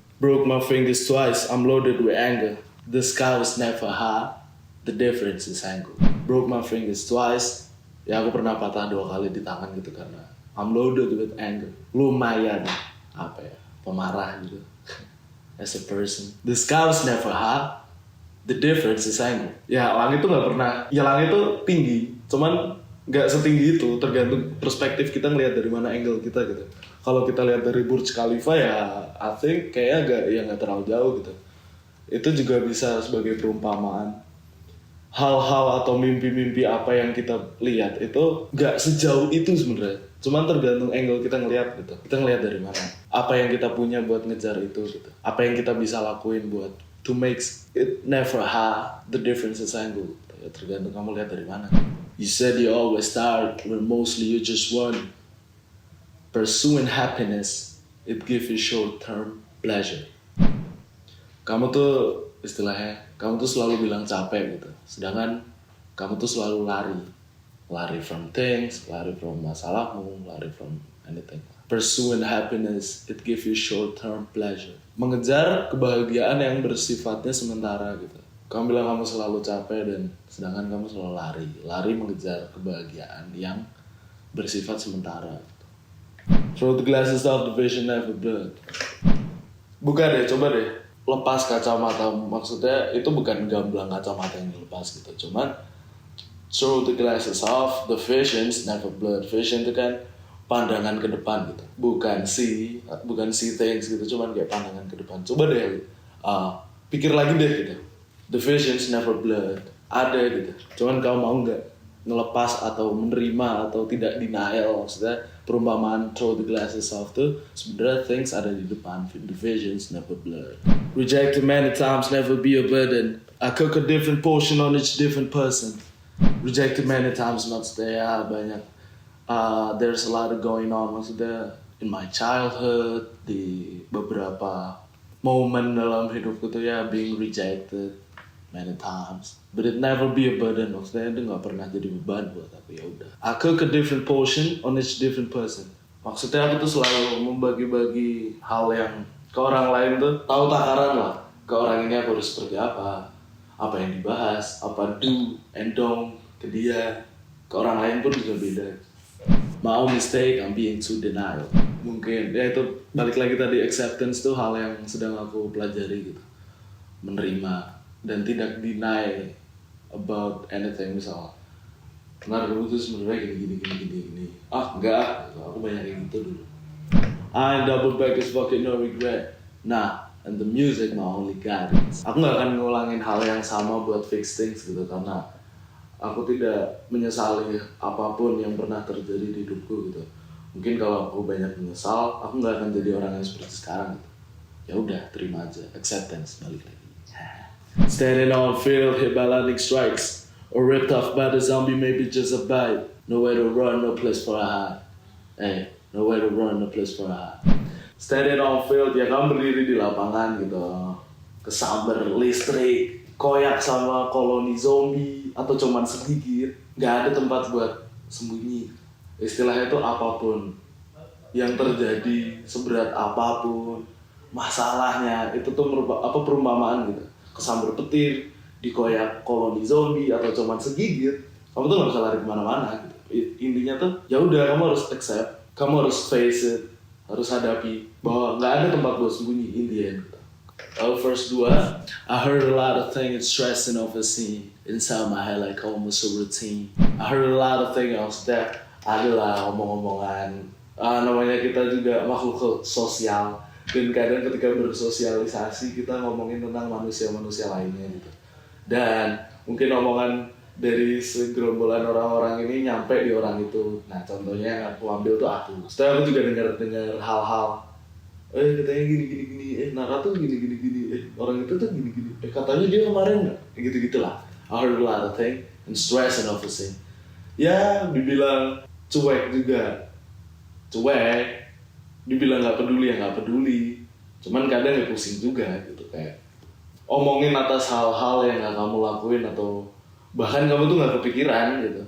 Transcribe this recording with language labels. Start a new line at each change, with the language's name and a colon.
English: Broke my fingers twice, I'm loaded with anger. The sky was never high, the difference is angle. Broke my fingers twice,
Indonesian: ya aku pernah patah 2 kali di tangan gitu karena
English: I'm loaded with anger.
Indonesian: Lumayan, apa ya, pemarah gitu.
English: As a person. The sky was never high, the difference is angle.
Indonesian: Ya langit tuh gak pernah, ya langit tuh tinggi, cuman gak setinggi itu, tergantung perspektif kita ngelihat dari mana angle kita gitu. Kalau kita lihat dari Burj Khalifa ya,
English: I think
Indonesian: kayaknya gak terlalu jauh gitu. Itu juga bisa sebagai perumpamaan. Hal-hal atau mimpi-mimpi apa yang kita lihat itu gak sejauh itu sebenarnya. Cuman tergantung angle kita ngelihat gitu. Kita ngelihat dari mana. Apa yang kita punya buat ngejar itu gitu. Apa yang kita bisa lakuin buat
English: to make it never high, the difference is angle.
Indonesian: Ya, tergantung kamu lihat dari mana.
English: You said you always tired when mostly you just want. Pursuing happiness, it gives you short-term pleasure.
Indonesian: Kamu tuh istilahnya, kamu tuh selalu bilang capek gitu. Sedangkan kamu tuh selalu lari.
English: Lari from things, lari from masalahmu, lari from anything. Pursuing happiness, it gives you short-term pleasure.
Indonesian: Mengejar kebahagiaan yang bersifatnya sementara gitu. Kamu bilang kamu selalu capek dan sedangkan kamu selalu lari. Lari mengejar kebahagiaan yang bersifat sementara.
English: Throw the glasses off, the vision never blurred.
Indonesian: Buka deh, coba deh. Lepas kacamata, maksudnya itu bukan gamblang kacamata yang dilepas gitu.
English: Cuman throw the glasses off, the visions never blurred.
Indonesian: Vision itu kan pandangan ke depan gitu. Bukan see things gitu, cuman kayak pandangan ke depan. Coba deh, pikir lagi deh gitu.
English: The visions never blurred.
Indonesian: Ada gitu. Cuman kamu mau nggak ngelepas atau menerima atau tidak denial, maksudnya perumpamaan
English: throw the glasses off
Indonesian: tuh sebenarnya things ada di depan,
English: the visions never blurred. Rejected many times, never be a burden. I cook a different portion on each different person. Rejected many times,
Indonesian: maksudnya ya banyak.
English: There's a lot going on, maksudnya in my childhood,
Indonesian: di beberapa momen dalam hidupku tuh ya
English: being rejected many times, but it never be a burden.
Indonesian: Maksudnya itu nggak pernah jadi beban buat aku, ya udah.
English: I cook a different portion on each different person.
Indonesian: Maksudnya aku tuh selalu membagi-bagi hal yang ke orang lain tuh tahu takaran lah. Ke orang ini aku harus seperti apa yang dibahas, apa do and don't ke dia. Ke orang lain pun juga beda.
English: My own mistake, I'm being too denial.
Indonesian: Mungkin ya itu balik lagi tadi, acceptance tuh hal yang sedang aku pelajari gitu. Menerima dan tidak deny
English: about anything.
Indonesian: Misalnya benar dulu tuh sebenarnya gini. Enggak, aku banyak kayak gitu dulu.
English: I ain't double back is fucking no regret. Nah, and the music my only guidance.
Indonesian: Aku gak akan ngulangin hal yang sama buat fix things gitu, karena aku tidak menyesali apapun yang pernah terjadi di hidupku gitu. Mungkin kalau aku banyak menyesal, aku gak akan jadi orang yang seperti sekarang gitu. Ya udah, terima aja, acceptance, balik lagi.
English: Standing on field, hit by lightning strikes, or ripped off by the zombie, maybe just a bite. Nowhere to run, no place for a hide. Nowhere to run, no place for a hide. Standing on field,
Indonesian: ya kamu berdiri di lapangan gitu, kesamber listrik, koyak sama koloni zombie, atau cuman sedikit, gak ada tempat buat sembunyi. Istilahnya itu apapun yang terjadi, seberat apapun masalahnya, itu tuh perumpamaan gitu. Kesambar petir, dikoyak koloni zombie atau cuman segigit, kamu tuh nggak bisa lari kemana-mana gitu. Intinya tuh ya udah, kamu harus accept, kamu harus face it, harus hadapi bahwa nggak ada tempat buat sembunyi
English: in the end
Indonesian: gitu.
English: Verse 2, I heard a lot of things stressing over scene inside my head like almost a routine. I heard a lot of things that
Indonesian: adalah omong-omongan. Namanya kita juga makhluk sosial. Dan kadang ketika bersosialisasi kita ngomongin tentang manusia-manusia lainnya gitu. Dan mungkin omongan dari segerombolan orang-orang ini nyampe di orang itu. Nah contohnya yang aku ambil tuh aku. Setelah aku juga dengar hal-hal. Katanya gini. Nara tuh gini. Orang itu tuh gini. Katanya dia kemarin nggak? Gitu-gitulah.
English: I heard a lot of things and stress and overthink.
Indonesian: Ya dibilang cuek juga. Cuek. Dibilang nggak peduli, cuman kadang pusing juga gitu, kayak omongin atas hal-hal yang nggak kamu lakuin atau bahkan kamu tuh nggak kepikiran gitu.